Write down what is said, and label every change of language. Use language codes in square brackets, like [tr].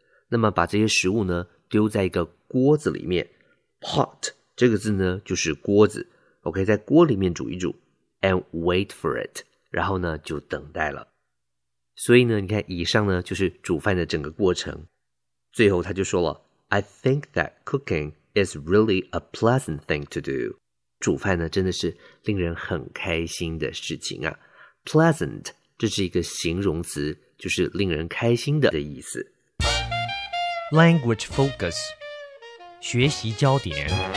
[zh] 那么把这些食物呢丢在一个锅子里面， Pot 这个字呢就是锅子， OK, 在锅里面煮一煮， [en] And wait for it, [zh] 然后呢就等待了。所以呢你看以上呢就是煮饭的整个过程。最后他就说了， [en] I think that cooking is really a pleasant thing to do. [zh] 煮饭呢真的是令人很开心的事情啊。 Pleasant这是一个形容词，就是令人开心的意思。 Language focus, 学习焦点。